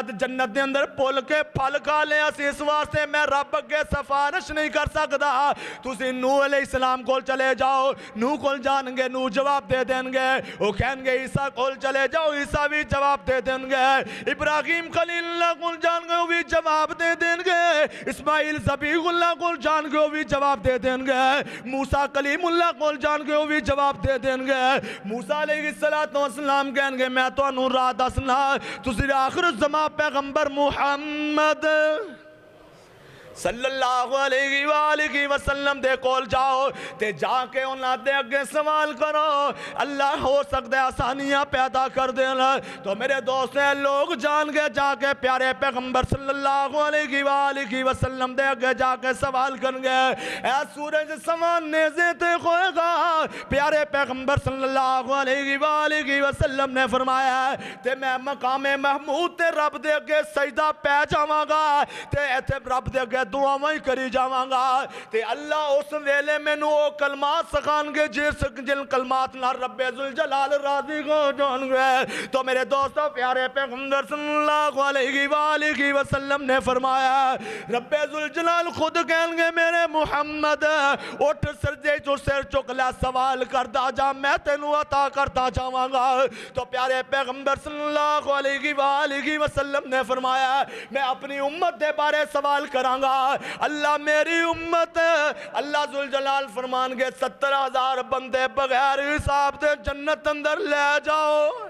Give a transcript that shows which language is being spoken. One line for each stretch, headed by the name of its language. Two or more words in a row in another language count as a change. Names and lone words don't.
Punjabi: جنت دے اندر پول کے پھل کھا لے اس واسطے میں رب کے سفارش نہیں کر سکتا، تسی نوح
Arabic: علیہ السلام
Punjabi: کول چلے جاؤ، نوح کول جان گے، نوح جواب دے دیں گے، وہ کہن گے عیسیٰ کول چلے جاؤ، عیسیٰ بھی جواب دے دیں گے، ابراہیم خلیل اللہ کول جان گے وہ بھی جواب دے دیں گے، اسماعیل ذبیح اللہ کو جان گے وہ بھی جواب دے دیں گے، موسیٰ کلیم اللہ کو جان گے وہ بھی جواب دے دیں گے۔ موسیٰ
Arabic: علیہ السلام
Punjabi: کہیں گے میں تو انہوں راہ دسنا تسی آخر زمان پیغمبر محمد
Arabic: صلی اللہ علیہ وآلہ وسلم
Punjabi: دے کول جاؤ تے جا کے انہاں دے اگے سوال کرو، اللہ ہو سکتا ہے آسانیاں پیدا کر دینا۔ تو میرے دوست ہیں لوگ جان گے جا کے پیارے پیغمبر
Arabic: صلی اللہ علیہ وآلہ وسلم
Punjabi: دے اگے جا کے سوال کریں گے اے سورج سمان نیزے تے کھوئے گا، پیارے پیغمبر
Arabic: صلی اللہ علیہ وآلہ وسلم
Punjabi: نے فرمایا تے میں مقام محمود تے رب دے اگے سجدہ پہ جاواں گا تے ایتھے رب دے اگے دعاواں ہی کری جاواں گا تے اللہ اس ویلے مینوں او کلمات سکھان گے جن کلمات نال رب ذوالجلال راضی ہو جان گے تو میرے دوستو پیارے پیغمبر
Arabic: صلی اللہ علیہ وآلہ وسلم
Punjabi: نے فرمایا رب ذوالجلال خود کہیں گے میرے محمد اٹھ سجدے تو سر چک لے سوال کرتا جا میں تینوں عطا کرتا جاواں گا تو پیارے پیغمبر
Arabic: صلی اللہ علیہ وآلہ وسلم
Punjabi: نے فرمایا میں اپنی امت دے بارے سوال کراں گا اللہ میری امت اللہ ذوالجلال فرمان گے 70,000 بندے بغیر حساب دے جنت اندر لے جاؤ